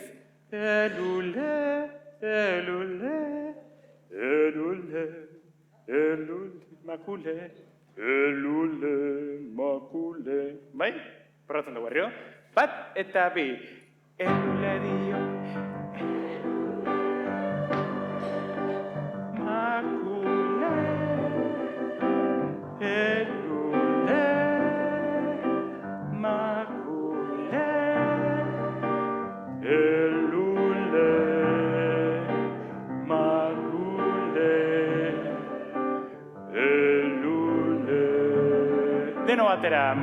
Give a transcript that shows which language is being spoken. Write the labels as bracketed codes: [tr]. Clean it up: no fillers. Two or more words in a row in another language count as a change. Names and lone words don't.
[eu] Elule, makule. Elule, makule. Bai? Probatzen dugu herrio. Bat eta bi. Elule dio. Makule. Elule. Makule. Elule. Makule. Elule. Deno batera.